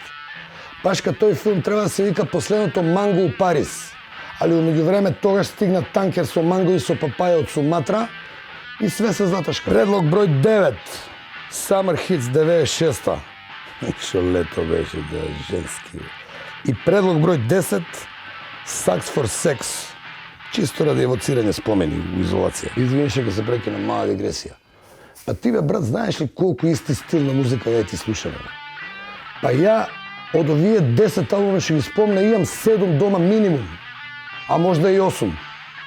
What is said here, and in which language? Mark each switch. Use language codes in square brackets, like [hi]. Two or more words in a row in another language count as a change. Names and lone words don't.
[mk] Баш кај тој филм треба да се вика Последното манго у Париз. Али у меѓувреме тогаш стигна танкер со манго и со папаја од Суматра и све се заташка. Предлог број 9. Summer Hits 96-та. Шо лето беше, да, женски. И предлог број 10. Sucks for Sex. Чисто ради евоцирање спомени у изолација. Извини што ќе се прекинам мала дигресија. Па ти, бе, брат, знаеш ли колку исти стил на музика да ти слушаме? Па ја од овие 10 албуми што ги спомна имам 7 дома минимум, а можда и 8.